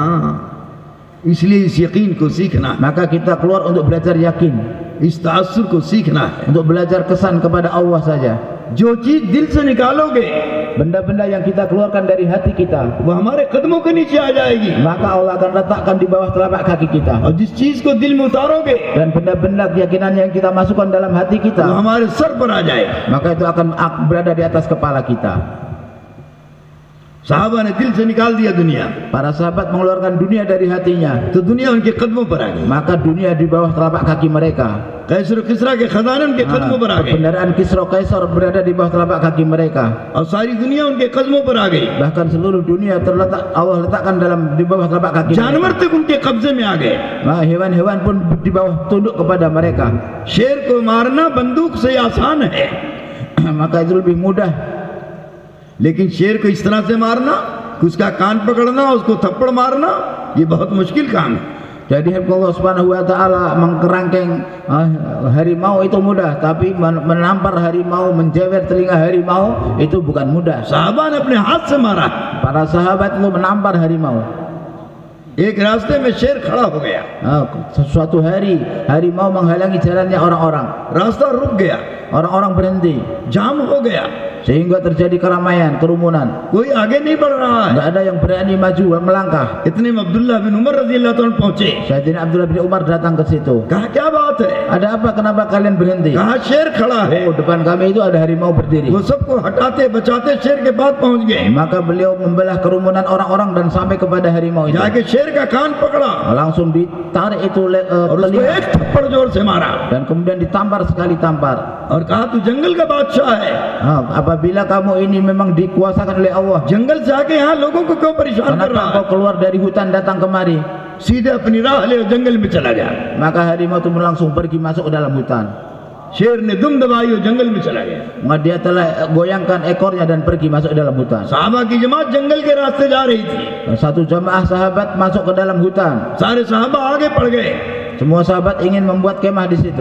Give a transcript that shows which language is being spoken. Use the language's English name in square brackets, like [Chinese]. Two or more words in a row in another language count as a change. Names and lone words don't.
[Hindi] इसलिए इस यकीन को सीखना, [Indonesian] Maka kita keluar untuk belajar yakin, [Hindi] इस तासुर को सीखना है। [Indonesian] untuk belajar kesan kepada Allah saja. [Hindi] जो चीज दिल से निकालोगे [Indonesian] Benda-benda yang kita keluarkan dari hati kita, [Hindi] वो हमारे कदमों के नीचे आ जाएगी, [Indonesian] maka Allah akan letakkan di bawah telapak kaki kita. [Hindi] और जिस चीज को दिल में उतारोगे [Indonesian] Dan benda-benda keyakinan yang kita masukkan dalam hati [Hindi] वो [Indonesian] kita, [Hindi] हमारे सर पर आ जाएगा। [Indonesian] maka itu akan berada di atas kepala kita. [Hindi] साहबा ने दिल से निकाल दिया दुनिया, [Indonesian] Para sahabat mengeluarkan dunia dari hatinya, [Hindi] तो दुनिया उनके कदमों पर आ गई। [Indonesian] maka dunia di bawah telapak kaki mereka. [Hindi] कैसर और किसरा के खजाने उनके कदमों पर आ गए, [Indonesian] Kebenaran Kisra Kaisar berada di bawah telapak kaki mereka. [Hindi] और सारी दुनिया उनके कदमों पर आ गई। [Indonesian] Bahkan seluruh dunia Allah letakkan di bawah telapak kaki mereka. [Hindi] जानवर तक उनके कब्जे में आ गए। [Indonesian] Hewan-hewan pun di bawah tunduk kepada mereka. [Hindi] शेर को मारना बंदूक से आसान है, [Indonesian] Maka itu lebih mudah. [Hindi] लेकिन शेर को इस तरह से मारना कि उसका कान पकड़ना, उसको थप्पड़ मारना, ये बहुत मुश्किल काम है। [Indonesian] Jadi [Arabic] الله سبحانه وتعالى [Indonesian] mengkerangkeng harimau itu mudah, tapi menampar harimau, menjewer telinga harimau itu bukan mudah. [Hindi] साहबा ने अपने हाथ से मारा। [Indonesian] Para sahabat itu menampar harimau. [Hindi] एक रास्ते में शेर खड़ा हो गया, [Indonesian] Suatu hari harimau menghalangi jalannya orang-orang. [Hindi] रास्ता रुक गया, [Indonesian] Orang-orang berhenti [Hindi] जाम हो गया, [Indonesian] sehingga terjadi keramaian, kerumunan. [Hindi] कोई आगे नहीं बढ़ रहा है। [Indonesian] Nggak ada yang berani maju melangkah. [Hindi] इतने में अब्दुल्लाह बिन उमर [Arabic] رضي الله تعالى [Hindi] पहुंचे। [Indonesian] Sayyidina Abdullah bin Umar datang ke situ. [Hindi] कहा क्या बात है? [Indonesian] Ada apa? Kenapa kalian berhenti? [Hindi] कहा शेर खड़ा है। [Indonesian] Oh, depan kami itu ada harimau berdiri. [Hindi] वो सबको हटाते बचाते शेर के पास पहुंच गए। [Indonesian] Maka beliau membelah kerumunan orang-orang dan sampai kepada harimau itu. [Hindi] जाके शेर का कान पकड़ा [Indonesian] Langsung ditarik itu [Hindi] और उसको [Indonesian] telinga [Hindi] एक थप्पड़ जोर से मारा [Indonesian] dan kemudian ditampar sekali tampar. [Hindi] और कहा तू जंगल का बादशाह है, [Indonesian] Apabila kamu ini memang dikuasakan oleh Allah, [Hindi] जंगल से आके यहाँ लोगों को क्यों परेशान कर [Indonesian] kenapa [Hindi] रहा [Indonesian] kau [Hindi] है? [Indonesian] keluar dari hutan datang kemari? [Hindi] सीधे अपनी राह ले और जंगल में चला गया। [Indonesian] Maka harimau itu langsung pergi masuk ke dalam hutan. [Hindi] शेर ने दुम दबाई और जंगल में चला गया। [Indonesian] Maka dia telah goyangkan ekornya dan pergi masuk ke dalam hutan. [Hindi] साहबा की जमात जंगल के रास्ते जा रही थी, [Indonesian] Satu jamaah sahabat masuk ke dalam hutan. [Hindi] सारे साहबा आगे पड़ गए। [Indonesian] Semua sahabat ingin membuat kemah di situ.